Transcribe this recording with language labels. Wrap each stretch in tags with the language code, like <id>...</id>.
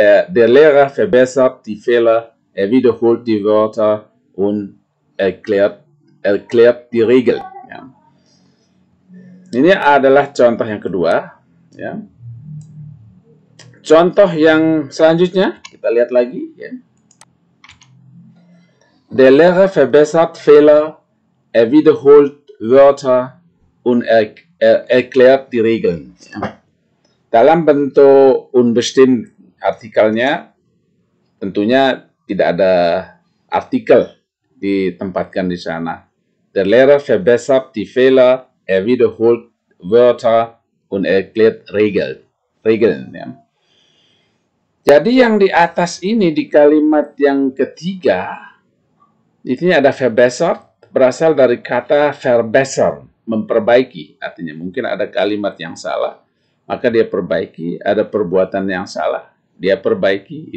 <de>Der Lehrer verbessert die Fehler, er wiederholt die Wörter und erklärt die Regel.</de> <id>Ya. Ini adalah contoh yang kedua. Ya. Contoh yang selanjutnya, kita lihat lagi. Ya.</id> <de>Der Lehrer verbessert Fehler, er wiederholt Wörter und erklärt die Regeln.</de> <id>Ya. Dalam bentuk unbestimmt artikelnya, tentunya tidak ada artikel ditempatkan di sana.</id> <de>Der Lehrer verbessert die Fehler, er wiederholt Wörter und erklärt Regeln. Regeln. Ya.</de> <id>Jadi yang di atas ini di kalimat yang ketiga, ini ada verbessert, berasal dari kata verbessern, memperbaiki. Artinya mungkin ada kalimat yang salah, maka dia perbaiki. Ada perbuatan yang salah, dia perbaiki.</id>